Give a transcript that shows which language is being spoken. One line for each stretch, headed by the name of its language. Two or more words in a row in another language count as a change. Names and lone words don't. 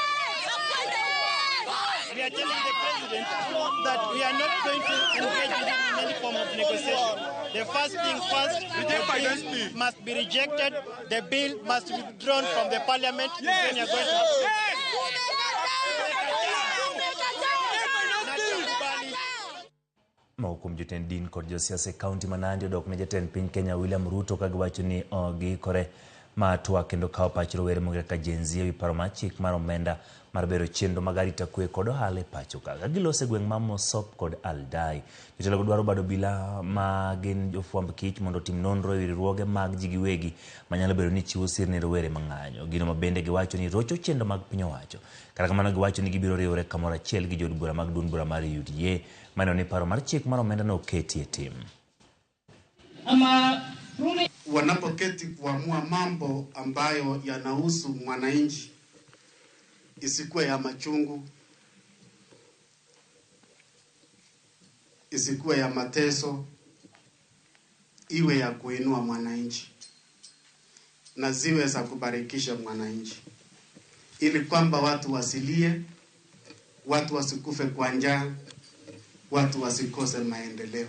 English: We are telling the president that we are not going to engage with him in any form of negotiation. The first thing first, the bill must be rejected. The bill must be withdrawn from the parliament. Then you're going to have
Luo (Kenya and Tanzania): Maukum jotend din kod josiasa kaunti ma Nandi odok ne jatend piny Kenya William Ruto ka giwacho ni giikore ma twak kendo kawo pach rowere mong'ere kaka Gen Z e wi paro mar chik mar omenda mar bero chenro mag arita kwe kod ohala e pacho ka. Gilose gweng' ma Mosop kod Aldai. Jotelogo dwaro bado bila ma gin jofwamb kich mondo tim nonro e wi riwruoge mag ji giwegi manyalo bedo ni chiwo sir ne rowere ma ng'anyo. Gino ma bende giwacho ni rocho chenro mag piny owacho. Kata kamano giwacho ni gibiro riwore kamoro achiel gi jood bura mag duond bura mar UDA maneno ni paro mar chik mar omenda no oketi e tim.
Swahili: Wanapoketi kuamua mambo ambayo yanahusu mwananchi, isikuwe ya machungu, isikuwe ya mateso, iwe ya kuinua mwananchi na ziwe za kubarikisha mwananchi, ili kwamba watu wasilie, watu wasikufe kwa njaa, watu wasikose maendeleo.